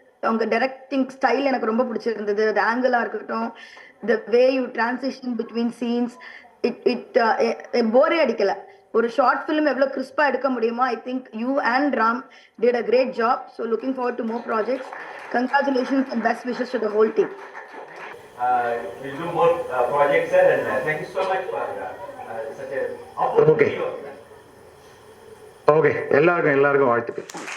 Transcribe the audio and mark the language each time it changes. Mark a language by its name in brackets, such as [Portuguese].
[Tamil] உங்க directing style எனக்கு ரொம்ப பிடிச்சிருந்தது. அது ஆங்கிளாக இருக்கட்டும், [English] the way you transition between scenes, [Tamil] it போரே அடிக்கலை. ஒரு ஷார்ட் ஃபிலிம் எவ்வளோ கிறிஸ்பாக எடுக்க முடியுமோ, [English] I think you and Ram did a great job. So looking forward to more projects. Congratulations and best wishes to the whole team. We'll do more projects, sir, and thank you so much for such a opportunity. [Tamil] Okay. எல்லாருக்கும் வாழ்த்துக்கள்.